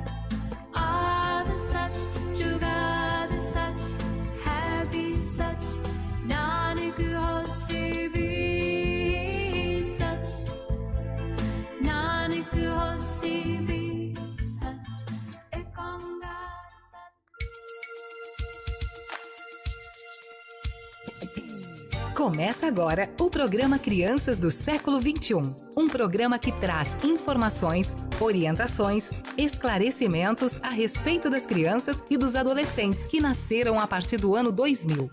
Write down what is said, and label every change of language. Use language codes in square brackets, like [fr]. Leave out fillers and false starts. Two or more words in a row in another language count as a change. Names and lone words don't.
[pa] ਆਦਿ ਸਚ ਜੁਗਾਦ ਸਚ ਹੈ ਭੀ ਸਚ, ਨਾਨਕ ਹੋਸੀ ਭੀ ਸਚ, ਨਾਨਕ ਹੋਸੀ ਭੀ ਸਚ। ਏਕ ਓਂਕਾਰ ਸਤ। [pt] Começa agora o programa Crianças do Século XXI. Um programa que traz informações, orientações, esclarecimentos a respeito das crianças e dos adolescentes que nasceram a partir do ano 2000.